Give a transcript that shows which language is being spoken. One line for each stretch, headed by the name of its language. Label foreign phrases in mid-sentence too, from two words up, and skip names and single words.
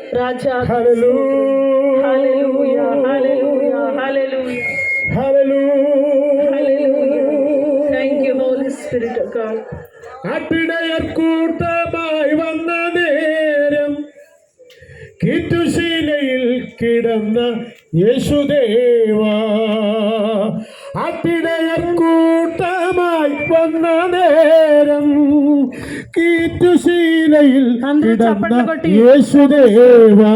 Telugu: రాజా. హల్లెలూయా హల్లెలూయా, హల్లెలూయా, హల్లెలూయా,
Malayalam: ഹല്ലേലൂയ.
English: Thank you, Holy Spirit of God.
Malayalam: അട്ടിടയർ കൂട്ടമായി വന്ന നേരം കിറ്റുശീലയിൽ കിടന്ന യേശുദേവാ. അട്ടിടയർ കൂട്ടമായി വന്ന നേരം കീറ്റുശീലയിൽ കിടന്ന യേശുദേവാ.